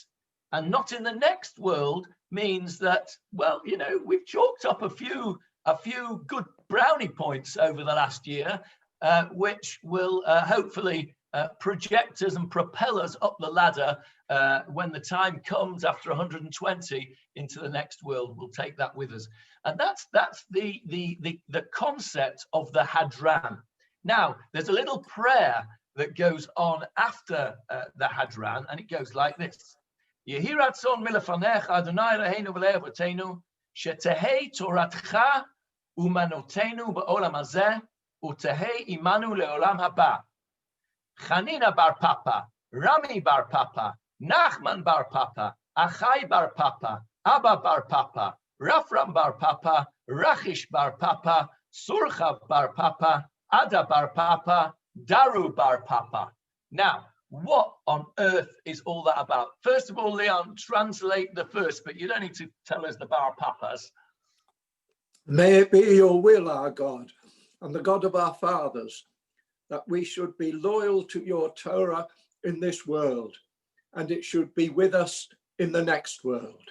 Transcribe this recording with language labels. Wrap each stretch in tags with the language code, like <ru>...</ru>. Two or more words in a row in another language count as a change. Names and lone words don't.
<en>And not in the next world means that, well, you know, we've chalked up a few good brownie points over the last year, which will hopefully project us and propel us up the ladder when the time comes after 120 into the next world. We'll take that with us. And that's the concept of the Hadran. Now, there's a little prayer that goes on after the Hadran, and it goes like this.</en> <he>יהי רצון מלפניך אדוני אלוהינו ואלוהי אבותינו שתהא תורתך אומנותנו בעולם הזה ותהא עמנו לעולם הבא.</he> <en>Chanina bar Papa, Rami bar Papa, Nachman bar Papa, Achai bar Papa, Abba bar Papa, Rafram bar Papa, Rachish bar Papa, Surchav bar Papa, Ada bar Papa, Daru bar Papa. Now, what on earth is all that about? First of all, Leon, translate the first, but you don't need to tell us the bar Papas. May it be your will, our God, and the God of our fathers, that we should be loyal to your Torah in this world, and it should be with us in the next world.</en>